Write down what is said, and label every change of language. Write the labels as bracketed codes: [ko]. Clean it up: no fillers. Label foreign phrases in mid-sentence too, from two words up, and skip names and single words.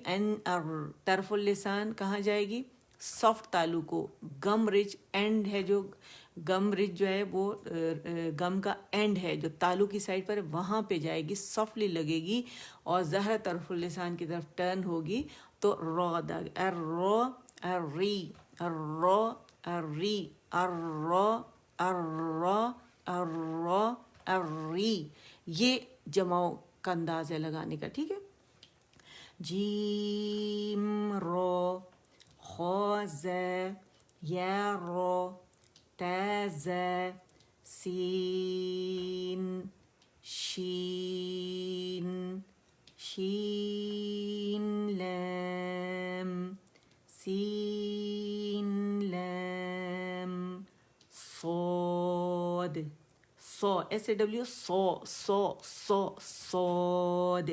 [ur] این ار. [ar] طرف اللسان [ur] کہاں جائے گی؟ سافٹ تالو کو. [en] gum ridge end [ur] ہے, جو گم رچ جو ہے وہ گم کا اینڈ ہے جو تالو کی سائڈ پر ہے, وہاں پہ جائے گی, سافٹلی لگے گی اور زہر [ar] طرف اللسان [ur] کی طرف ٹرن ہوگی تو رو ادا. ار رو, ار ری, ار رو, ار ری, ار رو, ار رو, ار رو, ار ری. یہ جماؤ کا انداز ہے لگانے کا. ٹھیک ہے, جیم رو, خو ز, یا رو, تا ز, سین, شین, شین لام, سین لام, صاد, سو, [en] S A W, [ur] سو, سو, سو, سود.